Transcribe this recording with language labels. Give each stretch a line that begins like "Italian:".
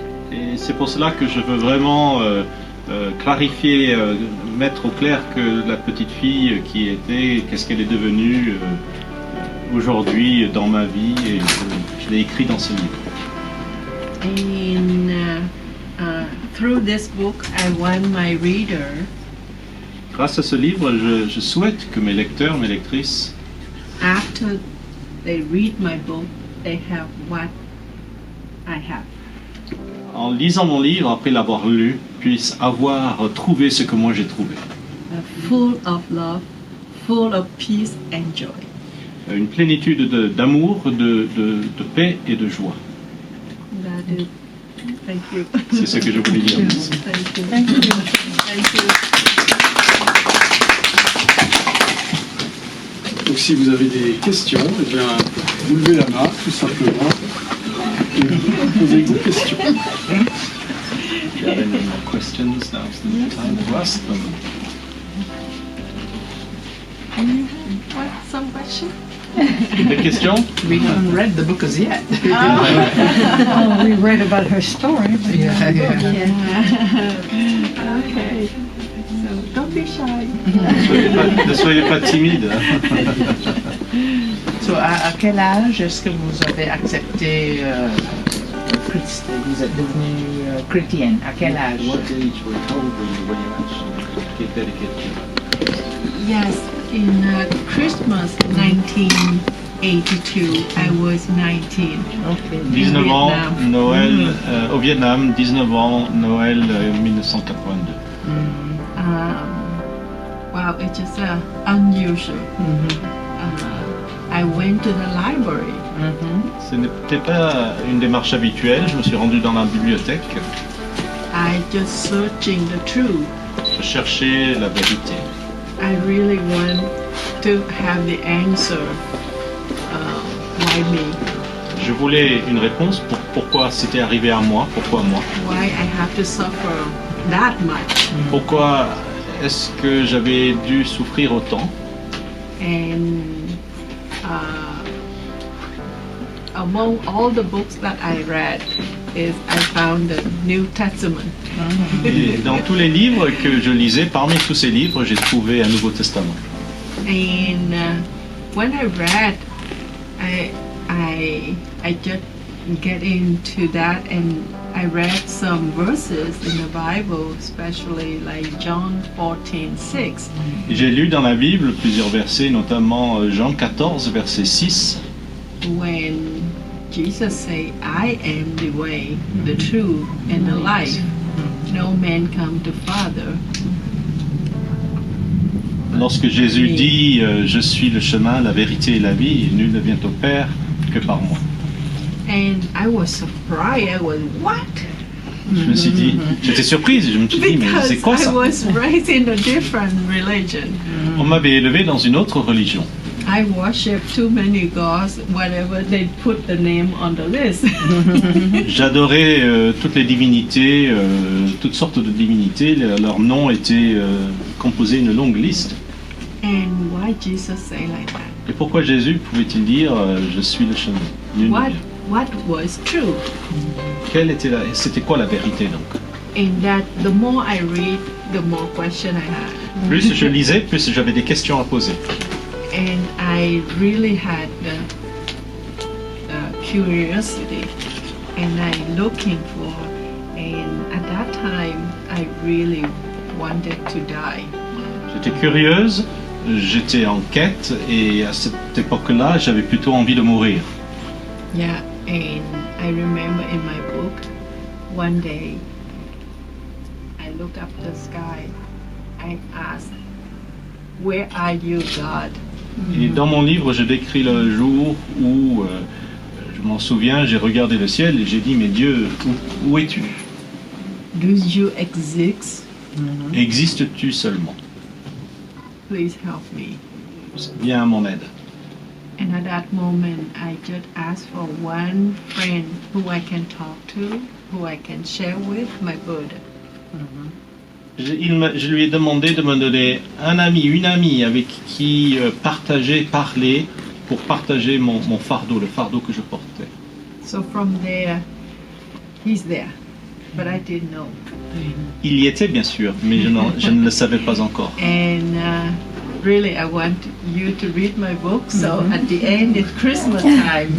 French: Et c'est pour cela que je veux vraiment clarifier, mettre au clair que la petite fille qui était, qu'est-ce qu'elle est devenue aujourd'hui dans ma vie, et je l'ai écrit dans ce livre.
English: And through this book, I want my reader
French: Grâce à ce livre, je souhaite que mes lecteurs, mes lectrices,
English: after they read my book, they have what I have.
French: en lisant mon livre, après l'avoir lu, puissent avoir trouvé ce que moi j'ai trouvé.
English: Full of love, full of peace and joy.
French: Une plénitude d'amour, de paix et de joie.
English: That is, thank you.
French: C'est ce que je voulais dire. Merci.
English: Thank you. Thank you. Thank you.
French: donc si vous avez des questions, eh bien, vous levez la main tout simplement et posez vos questions.
English: If you have any more questions, now's the time to ask them. What, some question?
French: Des questions?
English: We haven't read the book as yet. Oh, we read about her story. But Yeah, yeah. Yeah. Okay. So don't be shy.
French: Ne soyez pas timide. So, à quel âge est-ce que vous avez accepté vous êtes devenu chrétienne? À quel âge?
English: What age were you told when you actually
French: qui était l'écriture.
English: Yes, in Christmas 1982, I was 19. Okay.
French: 19 ans, Vietnam. Noël au Vietnam, 19 ans, Noël 1982.
English: Wow, it's just unusual. I went to the library.
French: Ce n'était pas une démarche habituelle, je me suis rendu dans la bibliothèque,
English: I just searching the truth.
French: je cherchais la vérité.
English: I really want to have the answer. Why me?
French: Je voulais une réponse pour pourquoi c'était arrivé à moi, pourquoi moi.
English: Why I have to suffer that much?
French: Pourquoi est-ce que j'avais dû souffrir autant?
English: And among all the books that I read, I found the New Testament.
French: Et dans tous les livres que je lisais, parmi tous ces livres, j'ai trouvé un Nouveau Testament.
English: And when I read, I just get into that, and I read some verses in the Bible, especially like John 14:6.
French: Et j'ai lu dans la Bible plusieurs versets, notamment Jean 14, verset 6,
English: When Jesus say, "I am the way, the truth, and the life. No man come to Father."
French: lorsque Jésus dit je suis le chemin, la vérité et la vie, nul ne vient au Père que par moi.
English: And I was surprised. I was what?
French: Je me suis dit, j'étais surprise, je me suis dit, mais
English: Because
French: c'est quoi
English: I
French: ça?
English: was raised in a different religion.
French: On m'avait élevé dans une autre religion.
English: I worship too many gods, whatever they put the name on the list.
French: J'adorais toutes les divinités, toutes sortes de divinités, leurs noms étaient composés d'une longue liste.
English: And why Jesus say like that?
French: Et pourquoi Jésus pouvait-il dire je suis le chemin? Nul ne
English: What
French: vient.
English: what was true?
French: C'était quoi la vérité donc?
English: In that, the more I read, the more question I had,
French: Plus je lisais, plus j'avais des questions à poser.
English: and I really had the curiosity, and I looking for, and at that time I really wanted to die.
French: J'étais curieuse, j'étais en quête, et à cette époque-là, j'avais plutôt envie de mourir.
English: Yeah, and I remember in my book, one day, I looked up the sky, I asked, "Where are you, God?"
French: Et dans mon livre, je décris le jour où, je m'en souviens, j'ai regardé le ciel et j'ai dit, mais Dieu, où es-tu?
English: Do you exist?
French: Existes-tu seulement?
English: Please help me.
French: Viens à mon aide.
English: And at that moment, I just asked for one friend who I can talk to, who I can share with my burden.
French: Je lui ai demandé de me donner un ami, une amie avec qui parler pour partager mon fardeau, le fardeau que je portais.
English: So from there, he's there, but I didn't know.
French: Il y était bien sûr, mais je ne le savais pas encore.
English: And really, I want you to read my book. So at the end, it's Christmas time.